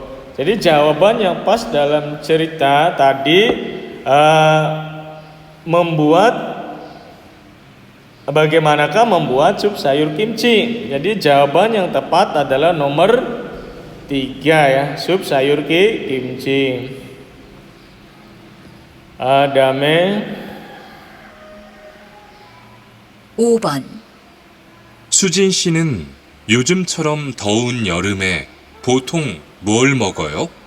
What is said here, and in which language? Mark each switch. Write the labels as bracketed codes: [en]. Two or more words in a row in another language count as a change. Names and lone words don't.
[id] Jadi jawaban yang pas dalam cerita tadi bagaimanakah membuat sup sayur kimchi? Jadi jawaban yang tepat adalah nomor 3 ya, sup sayur kimchi. [ko] 다음에 5번. 수진 씨는 요즘처럼 더운 여름에 보통 뭘 먹어요?